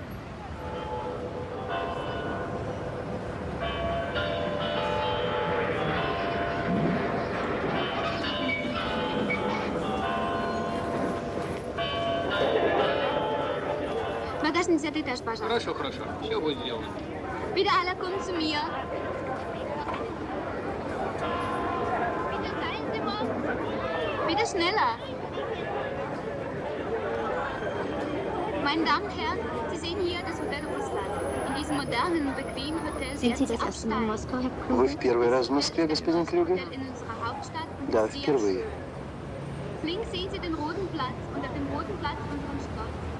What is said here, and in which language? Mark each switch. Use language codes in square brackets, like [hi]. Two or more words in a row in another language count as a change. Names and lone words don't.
[ru] Багажный этаж, пожалуйста. Хорошо, хорошо. Все будет сделано. [de] Bitte alle kommen zu mir. Bitte teilen Sie mal. Bitte schneller. Meine Damen und Herren, Sie sehen hier das Hotel Russland. In diesem modernen und bequemen Hotel Sind Sie werden das erste Mal in Moskau, Herr [ru] Вы [de] Kruse? [ru] в первый раз в Москве, господин Клюгер? [de] Hotel in unserer Hauptstadt und [ru] Да, [de] ist sehr [ru] впервые. [de] schön. Links sehen Sie den Roten Platz und auf dem Roten Platz unseren Stolz.